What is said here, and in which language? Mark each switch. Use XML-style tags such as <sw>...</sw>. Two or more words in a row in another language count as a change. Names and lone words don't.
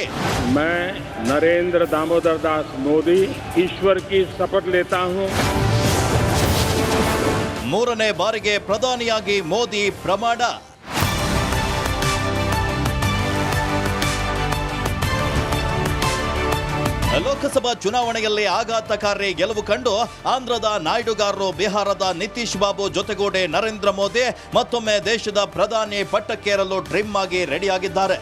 <hi>मैं नरेंद्र दामोदर दास मोदी ईश्वर की शपथ लेता हूं.</hi> <kn>3ನೇ ಬಾರಿಗೆ ಪ್ರಧಾನಿಯಾಗಿ ಮೋದಿ ಪ್ರಮಾಣ. ಲೋಕಸಭಾ ಚುನಾವಣೆಯಲ್ಲಿ ಆಘಾತಕಾರಿ ಗೆಲುವು ಕಂಡು ಆಂಧ್ರದ ನಾಯ್ಡುಗಾರರು ಬಿಹಾರದ ನಿತೀಶ್ ಬಾಬು ಜೊತೆಗೂಡಿ ನರೇಂದ್ರ ಮೋದಿ ಮತ್ತೊಮ್ಮೆ ದೇಶದ ಪ್ರಧಾನಿ ಪಟ್ಟಕ್ಕೇರಲು ಡ್ರೀಮ್ ಆಗಿ ರೆಡಿಯಾಗಿದ್ದಾರೆ.</kn>